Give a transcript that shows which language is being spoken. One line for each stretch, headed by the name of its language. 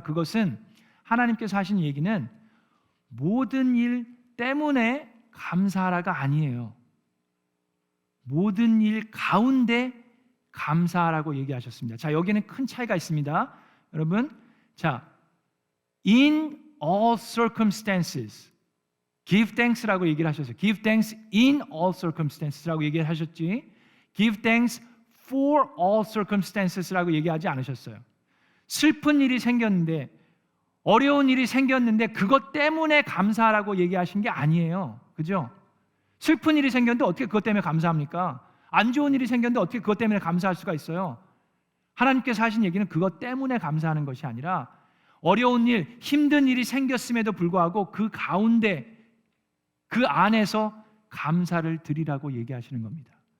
Korean: 그것은 하나님께서 하신 얘기는 모든 일 때문에 감사하라가 아니에요. 모든 일 가운데 감사하라고 얘기하셨습니다. 자, 여기는 큰 차이가 있습니다. 여러분, 자,
English: in all circumstances give thanks
Korean: 라고 얘기를 하셨어요.
English: give thanks in all circumstances라고
Korean: 얘기를 하셨지
English: give thanks for all circumstances라고
Korean: 얘기하지 않으셨어요. 슬픈 일이 생겼는데, 어려운 일이 생겼는데 그것 때문에 감사하라고 얘기하신 게 아니에요. 그죠? 슬픈 일이 생겼는데 어떻게 그것 때문에 감사합니까? 안 좋은 일이 생겼는데 어떻게 그것 때문에 감사할 수가 있어요? 하나님께서 하신 얘기는 그것 때문에 감사하는 것이 아니라 어려운 일, 힘든 일이 생겼음에도 불구하고 그 가운데, 그 안에서 감사를 드리라고 얘기하시는 겁니다.